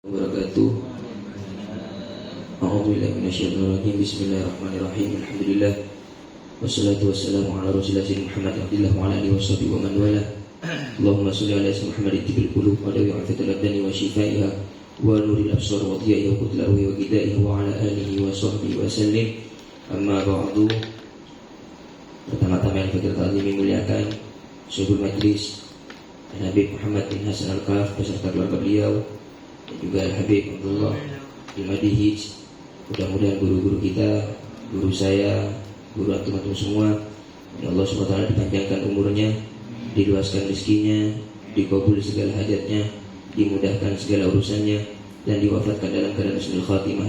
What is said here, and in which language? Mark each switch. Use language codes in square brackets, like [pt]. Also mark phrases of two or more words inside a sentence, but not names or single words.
[ar] wabarakatuh. أعوذ بالله من الشيطان الرجيم. Bismillahirrahmanirrahim. Alhamdulillah. والصلاة والسلام على رسول الله محمد عبد الله وعلى آله وصحبه ومن والاه. اللهم صل على سيدنا محمد طب القلوب ودوائها وعافية الأبدان وشفائها ونور الأبصار وضيائها وقوت الأرواح وغذائها وعلى آله وصحبه وسلم. أما بعد. [id] Pertama-tama yang kita muliakan [ar] شيوخ المجلس [id] Habib Muhammad bin Hasan Al-Kaf beserta keluarga beliau dan juga Habib Abdullah Al-Madihij. Mudah-mudahan guru-guru kita, guru saya, guru antum-antum semua, ya Allah SWT dipanjangkan umurnya, diluaskan rezekinya, dikabul segala hajatnya, dimudahkan segala urusannya, dan diwafatkan dalam keadaan [ar] حسن الخاتمة.